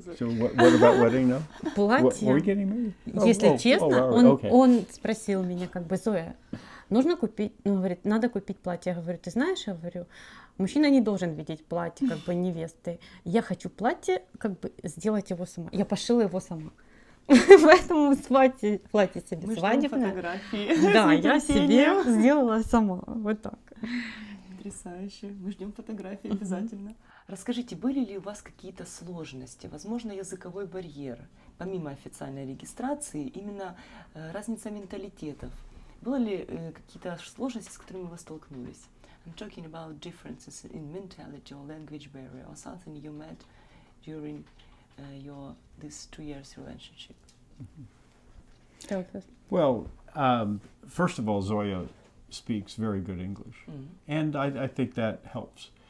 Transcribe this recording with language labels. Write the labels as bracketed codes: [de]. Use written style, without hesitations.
[en] So what about wedding now? [ru] Платье. [en] Were we getting married? [ru] Если честно, [en] okay. [ru] он спросил меня, как бы, Зоя, нужно купить, ну, говорит, надо купить платье. Я говорю, ты знаешь, я говорю, мужчина не должен видеть платье, как бы, невесты. Я хочу платье, как бы, сделать его сама. Я пошила его сама. Поэтому платье себе Мы ждем свадебное. фотографии. Да, я себе сделала сама. Вот так. Потрясающе. Мы ждем фотографии обязательно. Расскажите, были ли у вас какие-то сложности, возможно, языковой барьер, помимо официальной регистрации, именно разница менталитетов? Было ли какие-то сложности, с которыми вы столкнулись? [en] I'm talking about differences in mentality or language barrier or something you met during your this 2 years relationship. Well, first of all, Zoya speaks very good English, and I think that helps.